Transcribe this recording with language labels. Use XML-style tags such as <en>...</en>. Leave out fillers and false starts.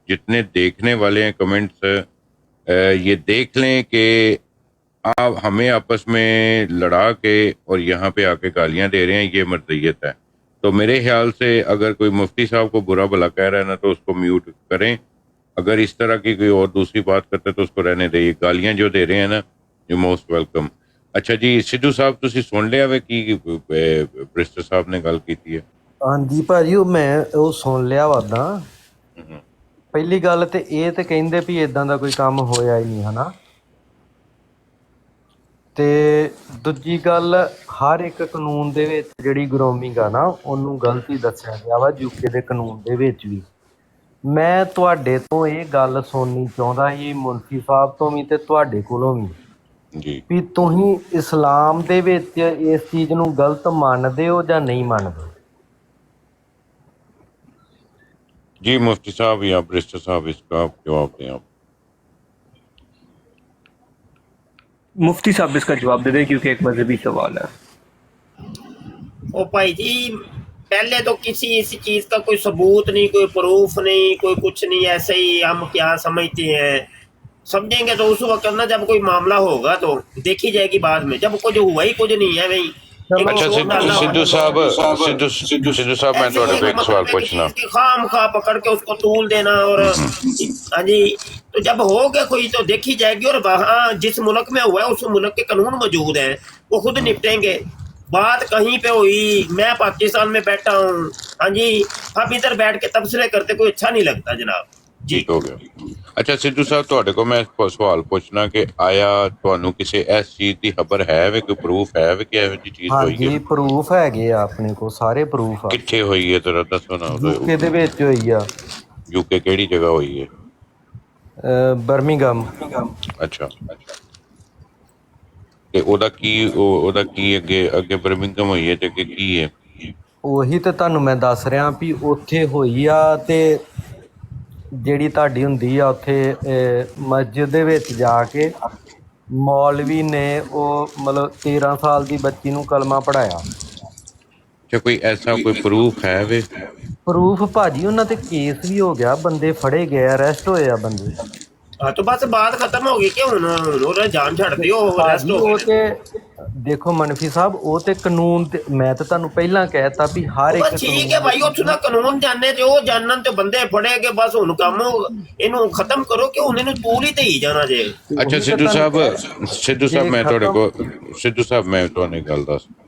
<hi>जितने देखने वाले हैं कमेंट्स ये देख लें कि आप हमें आपस में लड़ा के और यहाँ पे आके गालियाँ दे रहे हैं, ये मर्दियत है। तो मेरे ख्याल से अगर कोई मुफ्ती साहब को बुरा भला कह रहा है ना तो उसको म्यूट करें। अगर इस तरह की कोई और दूसरी बात करते हैं तो उसको रहने दें। ये गालियाँ जो दे रहे हैं ना,</hi> <en>You most welcome.</en> <pa>अच्छा जी सिद्धू साहब ਤੁਸੀਂ ਸੁਣ ਲਿਆ ਵੇ ਕੀ ਬ੍ਰਿਸਟਰ ਸਾਹਿਬ ਨੇ ਗੱਲ ਕੀਤੀ ਹੈ? ਹਾਂਜੀ ਭਾਜੀ ਉਹ ਸੁਣ ਲਿਆ ਵਾਦਾ। ਪਹਿਲੀ ਗੱਲ ਤੇ ਇਹ ਤੇ ਕਹਿੰਦੇ ਵੀ ਇਦਾਂ ਦਾ ਕੋਈ ਕੰਮ ਹੋਇਆ ਹੀ ਨਹੀਂ ਹਨਾ। ਤੇ ਦੂਜੀ ਗੱਲ ਹਰ ਇੱਕ ਕਾਨੂੰਨ ਦੇ ਵਿੱਚ ਜਿਹੜੀ ਗਰੋਮਿੰਗ ਆ ਨਾ ਉਹਨੂੰ ਗਲਤੀ ਦੱਸਿਆ ਗਿਆ ਵਾ ਯੂਕੇ ਦੇ ਕਾਨੂੰਨ ਦੇ ਵਿੱਚ ਵੀ। ਮੈਂ ਤੁਹਾਡੇ ਤੋਂ ਇਹ ਗੱਲ ਸੁਣਨੀ ਚਾਹੁੰਦਾ ਸੀ ਮੁਨਸ਼ੀ ਸਾਹਿਬ ਤੋਂ ਵੀ ਤੇ ਤੁਹਾਡੇ ਕੋਲੋਂ ਵੀ ਜੀ ਵੀ ਤੁਸੀਂ ਇਸਲਾਮ ਦੇ ਵਿੱਚ ਇਸ ਚੀਜ਼ ਨੂੰ ਗਲਤ ਮੰਨਦੇ ਹੋ ਜਾਂ ਨਹੀਂ ਮੰਨਦੇ?</pa> <hi>जी मुफ्ती साहब या ब्रिस्टर साहब इसका जवाब दें आप। मुफ्ती साहब इसका जवाब दे दें क्योंकि एक मजहबी सवाल है। ओ भाई जी पहले तो किसी इस चीज का कोई सबूत नहीं, कोई प्रूफ नहीं, कोई कुछ नहीं, ऐसे ही हम क्या समझते हैं समझेंगे तो उस वक्त ना जब कोई मामला होगा तो देखी जाएगी बाद में। जब कुछ हुआ ही कुछ नहीं है भाई। अच्छा सिद्धू साहब मैं थोड़े पे एक सवाल पूछना। खाम खा पकड़ के उसको तूल देना और हाँ जी तो जब हो गया कोई तो देखी जाएगी। और वहाँ जिस मुल्क में हुआ है उस मुल्क के कानून मौजूद हैं, वो खुद निपटेंगे। बात कहीं पे हुई, मैं पाकिस्तान में बैठा हूँ, हाँ जी हम इधर बैठ के तबसरे करते कोई अच्छा नहीं लगता जनाब जी। ठीक हो गया।</hi> <pa>अच्छा सिद्धू साहब ਤੁਹਾਡੇ ਕੋਲ ਮੈਂ ਸਵਾਲ ਪੁੱਛਣਾ ਕਿ ਆਇਆ ਤੁਹਾਨੂੰ ਕਿਸੇ ਇਸ ਚੀਜ਼ ਦੀ ਖਬਰ ਹੈ ਵੇ ਕੋਈ ਪ੍ਰੂਫ ਹੈ ਵੇ ਕਿ ਇਹੋ ਜਿਹੀ ਚੀਜ਼ ਹੋਈ ਹੈ? ਹਾਂਜੀ ਪ੍ਰੂਫ ਹੈਗੇ ਆ ਆਪਣੇ ਕੋਲ ਸਾਰੇ ਪ੍ਰੂਫ ਆ। ਕਿੱਥੇ ਹੋਈ ਹੈ ਤੇਰਾ ਦੱਸੋ ਨਾ। ਯੂਕੇ ਦੇ ਵਿੱਚ ਹੋਈ ਆ। ਯੂਕੇ ਕਿਹੜੀ ਜਗ੍ਹਾ ਹੋਈ ਹੈ? ਬਰਮਿੰਗਮ। ਅੱਛਾ ਤੇ ਉਹਦਾ ਕੀ ਅੱਗੇ ਬਰਮਿੰਗਮ ਹੋਈ ਹੈ ਤੇ ਅੱਗੇ ਕੀ ਹੈ? ਉਹੀ ਤੇ ਤੁਹਾਨੂੰ ਮੈਂ ਦੱਸ ਰਿਹਾ ਵੀ ਉੱਥੇ ਹੋਈ ਆ ਤੇ ਜਿਹੜੀ ਤੁਹਾਡੀ ਹੁੰਦੀ ਆ ਉੱਥੇ ਮਸਜਿਦ ਦੇ ਵਿੱਚ ਜਾ ਕੇ ਮੌਲਵੀ ਨੇ ਉਹ ਮਤਲਬ 13 ਸਾਲ ਦੀ ਬੱਚੀ ਨੂੰ ਕਲਮਾ ਪੜ੍ਹਾਇਆ। ਅੱਛਾ ਕੋਈ ਐਸਾ ਕੋਈ ਪ੍ਰੂਫ ਹੈ ਵੇ? ਪ੍ਰੂਫ ਭਾਜੀ ਉਹਨਾਂ ਤੇ ਕੇਸ ਵੀ ਹੋ ਗਿਆ, ਬੰਦੇ ਫੜੇ ਗਏ, ਅਰੈਸਟ ਹੋਏ ਆ ਬੰਦੇ।</pa> <hi>हाँ तो बस बात खत्म हो गई कि</hi> <pa>हुन जान छड़ दियो</pa> <hi>रेस्ट हो</hi> <pa>ਉਹ ਤੇ ਦੇਖੋ ਮਨਫੀ ਸਾਹਿਬ ਉਹ ਤੇ ਕਾਨੂੰਨ ਤੇ ਮੈਂ ਤਾਂ ਤੁਹਾਨੂੰ ਪਹਿਲਾਂ ਕਹਿਤਾ ਵੀ ਹਰ ਇੱਕ</pa> <hi>बस ठीक है भाई</hi> <pa>ਉੱਥੋਂ ਦਾ ਕਾਨੂੰਨ ਜਾਣੇ ਤੇ ਉਹ ਜਾਣਨ ਤੇ ਬੰਦੇ ਫੜੇ ਕੇ ਬਸ ਹੁਣ ਕੰਮ ਇਹਨੂੰ ਖਤਮ ਕਰੋ ਕਿ ਹੁਣ ਇਹਨੂੰ ਤੂਲ ਹੀ ਤੇ ਹੀ ਜਾਣਾ ਜੇ। ਅੱਛਾ ਸਿੱਧੂ ਸਾਹਿਬ ਮੈਂ ਤੁਹਾਡੇ ਕੋਲ ਸਿੱਧੂ ਸਾਹਿਬ ਮੈਂ ਤੁਹਾਨੂੰ ਇੱਕ ਗੱਲ ਦੱਸ।</pa>